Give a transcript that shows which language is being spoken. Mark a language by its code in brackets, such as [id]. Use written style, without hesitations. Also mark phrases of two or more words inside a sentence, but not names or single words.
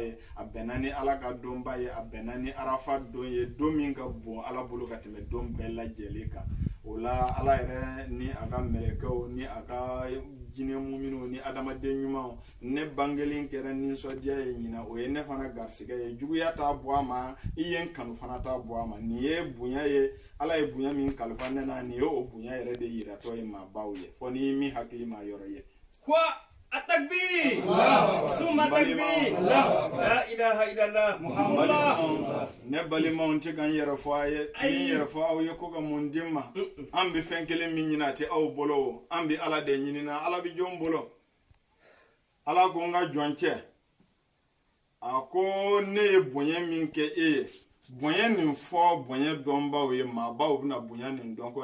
[bm] ye a bɛnna ni ala ka donba ye a bɛnna ni arafa don ye don min ka bon ala bolo ka tɛmɛ don bɛɛ lajɛlen kan o la ala yɛrɛ ni a ka mɛlɛkɛw ni a ka jinɛ muminw ni adamaden ɲumanw ne bangelen kɛra nisɔndiya ye ɲina o ye ne fana garisɛgɛ ye juguya t'a bɔ a ma i ye n kanu fana t'a bɔ a ma nin ye bonya ye ala ye bonya min kalifa ne na nin ye o bonya yɛrɛ de yiratɔ ye maabaw ye fɔ ni min hakili ma yɔrɔ ye [ar] التكبير ثم التكبير لا إله إلا الله محمد رسول الله [bm] ne balimaw tɛ kan yɛrɛ fɔ a ye ni yɛrɛ fɔ aw ye ko ka mun di ma an bɛ fɛn kelen min ɲini a tɛ aw bolo an bɛ ala de ɲinina ala bɛ jɔn bolo ala ko n ka jɔn cɛ a ko ne ye bonya min kɛ e ye bonya nin fɔ bonya dɔnbaw ye maabaw bɛna bonya nin dɔn ko